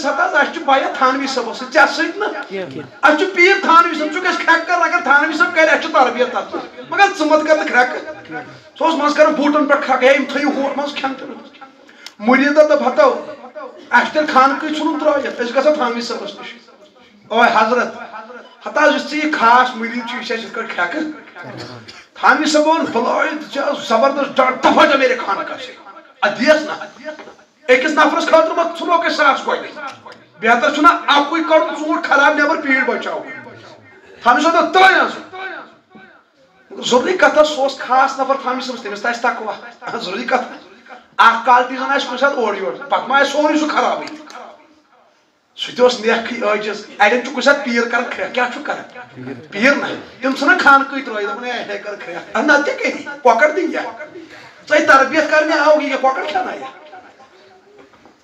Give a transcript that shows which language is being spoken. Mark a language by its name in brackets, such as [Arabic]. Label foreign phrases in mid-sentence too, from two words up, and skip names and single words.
[Kashmiri] ہتا اَسہِ چھُ بیا تھانوی صٲبس سۭتۍ ژےٚ سۭتۍ نہٕ اَسہِ چھُ پیٖر تھانوی صٲب ژٕ گژھِ کھرٛکھ کر اگر تھانوی صٲب کرِ اَسہِ چھُ تربیت تتھ مگر ژٕ مت کر نہٕ کھرٛکھ سُہ اوس منٛزٕ کران بوٗٹن پٮ۪ٹھ کھرٛکھ ہے یِم تھٲیِو ہور منٛز کھٮ۪ن چٮ۪ن مُریٖدا دوٚپ ہتو اَسہِ تیٚلہِ خانقاہٕے ژھُنُن ترٲوِتھ أسۍ گژھو تھانوی صٲبس نِش اوے حضرت ہتا یُس ژٕ یہِ خاص مُریٖد چھُ یہِ چھِ اَسہِ یِتھ کٲٹھۍ کھرٛکھٕ تھانوی صٲب ووٚن بلٲے ژےٚ ٲس زبردست دفا [Urdu] جا میرے خانقاہ سے [Kashmiri] ادٕ دِیَس نا أکِس نفرس خٲطرٕ ما ژھُنوکھ أسۍ ساس گۄڈٕنیٚتھ بہتر چھُنا اکُے کڑُن ژوٗنٛٹھ خراب نیبر پیٖڑ بچاوُن تھانوی صٲب دوٚپ ترٛٲیِن سُہ ضروٗری کتھا سُہ اوس خاص نفر تھانوی صٲبس تٔمِس تہِ آسہِ تقوا ضروٗری کتھا اکھ کالٹی زن آسہِ کُنہِ ساتہٕ اورٕ یورٕ پتہٕ ما آسہِ سورُے سُہ خرابٕے سُہ تہِ اوس نیکھٕے عٲجِز اڑٮ۪ن چھُ کُنہِ ساتہٕ پیٖر کران کھرٛکھ کیٛاہ چھُ کران پیٖر نہ تِم ژھٕنان خانقاہٕے ترٲیِتھ دپان ہے کر کھرٛکھ نتہٕ تہِ کٔری کۄکر دِنۍ کیٛاہ ژےٚ تربیت کرنہِ آو یہِ کۄکر کھٮ۪نایہِ